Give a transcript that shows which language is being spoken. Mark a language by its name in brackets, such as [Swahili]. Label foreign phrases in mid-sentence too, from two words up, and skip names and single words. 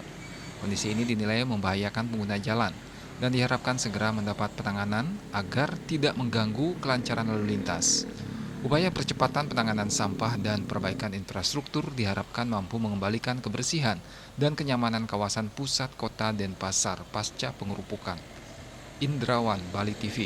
[Indonesian] Kondisi ini dinilai membahayakan pengguna jalan dan diharapkan segera mendapat penanganan agar tidak mengganggu kelancaran lalu lintas. Upaya percepatan penanganan sampah dan perbaikan infrastruktur diharapkan mampu mengembalikan kebersihan dan kenyamanan kawasan pusat kota Denpasar pasca pengerupukan. Indrawan, Bali TV.